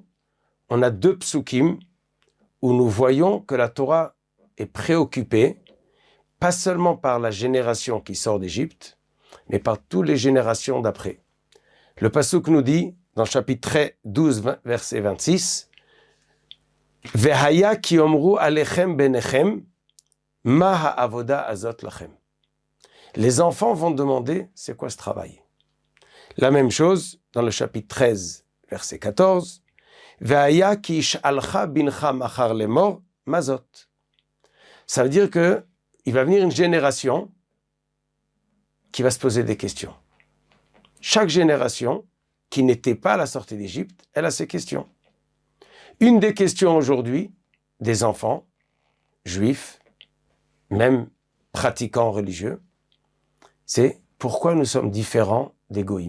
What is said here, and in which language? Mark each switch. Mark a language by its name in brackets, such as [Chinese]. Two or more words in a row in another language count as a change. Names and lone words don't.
[French] On a 2 psukim où nous voyons que la Torah est préoccupée, pas seulement par la génération qui sort d'Égypte, mais par toutes les générations d'après. Le pasuk nous dit, dans le chapitre 12, verset 26, « [Hebrew] והיה כי יאמרו אליכם בניכם מה העבודה הזאת לכם [French] » Les enfants vont demander, c'est quoi ce travail? La même chose dans le chapitre 13, verset 14, « [Hebrew] והיה כי ישאלך בנך מחר לאמר מה זאת [French] » Ça veut dire que il va venir une génération qui va se poser des questions. Chaque génération qui n'était pas à la sortie d'Égypte, elle a ses questions. Une des questions aujourd'hui des enfants juifs, même pratiquants religieux, c'est pourquoi nous sommes différents des goïms.